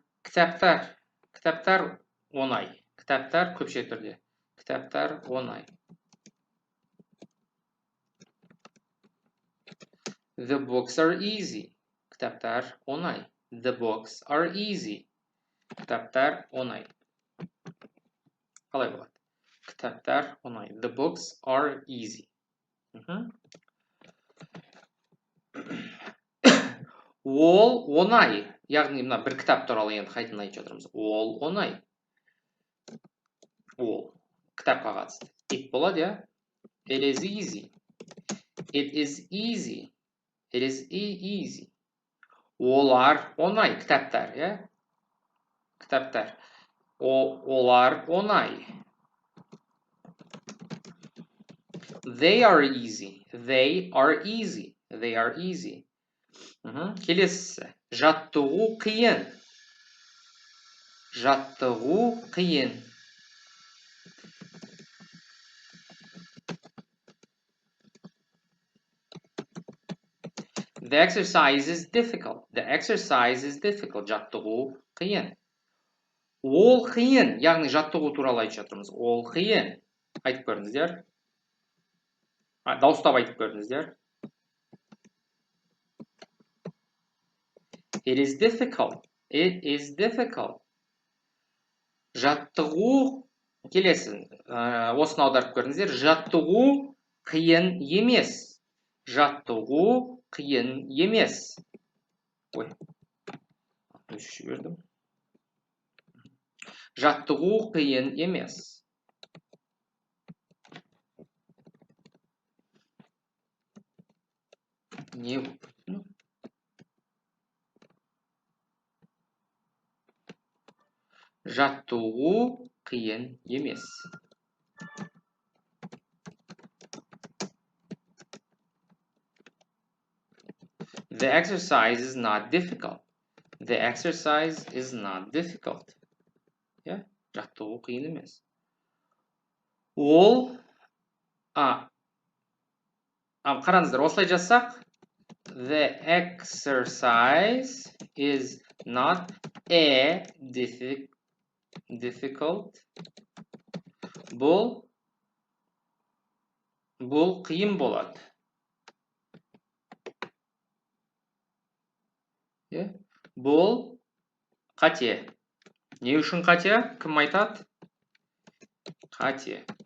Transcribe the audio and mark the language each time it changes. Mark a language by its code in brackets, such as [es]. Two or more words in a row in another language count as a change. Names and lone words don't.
[kk] Кітаптар оңай. Кітаптар көпше түрде. Кітаптар оңай. [en] The books are easy. [kk] Кітаптар оңай. [en] The books are easy. [kk] Кітаптар оңай. Қалай болады? Кітаптар оңай. [en] The books are easy. [kk] Ол оңай. Яғни мына бір кітап туралы енді қайтадан айтып жатырмыз. Ол оңай. Ол кітапқа қатысты. It болады, иә? [en] It is easy. It is easy. It is easy. [kk] Олар оңай. Кітаптар, иә? Кітаптар. Олар оңай. [en] They are easy. They are easy. They are easy. [kk] Келесі. Жаттығу қиын. Жаттығу қиын. [en] The exercise is difficult. The exercise is difficult. [kk] Жаттығу қиын. Ол қиын. Яғни жаттығу туралы айтып жатырмыз. Ол қиын. Айтып көріңіздер. Дауыстап айтып көріңіздер. [en] It is difficult. It is difficult. [kk] Жаттығу, келесі, осыны аударып көріңіздер. Жаттығу қиын емес. Жаттығу қиын емес. Ой, өшіп жібердім. Жаттығу қиын емес. Не бұл? Жаттығу қиын емес. [en] The exercise is not difficult. The exercise is not difficult. Yeah? [kk] Жаттығу қиын емес. Ол, қараңыздар, осылай жазсақ, [en] the exercise is not a difficult. [kk] Бұл қиын болады. Бұл қате. Не үшін қате? Кім айтады? Қате.